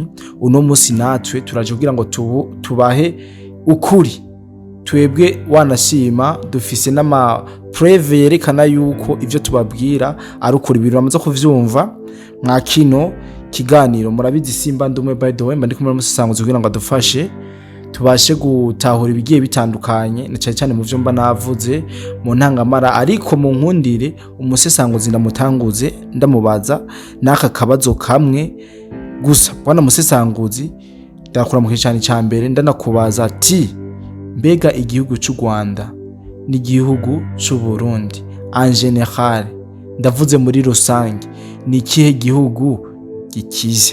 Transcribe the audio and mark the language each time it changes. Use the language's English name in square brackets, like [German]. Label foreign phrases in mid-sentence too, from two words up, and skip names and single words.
[Rundi] Uno musi natwe turaje kugira ngo tubahe ukuri twebwe wanashima dufise n'ama preve yerekana yuko ivyo tubabwira ari ukuri ibintu bamaze kuvyumva mwa kino kiganiro. Murabizi simba ndumwe [English] by the way [Rundi] mba ndi kumwe n'umusisanguzi kugira ngo adufashe tubashe gutahura ibigiye bitandukanye na cyane mu vyo mba navuze mu ntangamara, ariko mu nkundire umusisanguzi ndamutanguze ndamubaza naka kabazo kamwe gusa. Bwana musisanguzi ndakura mu kicani ca mbere ndanakubaza ati mbega igihugu cy'u Rwanda n'igihugu cy'u Burundi [French] en general [Rundi] ndavuze muri rusange ni kihe gihugu gikize?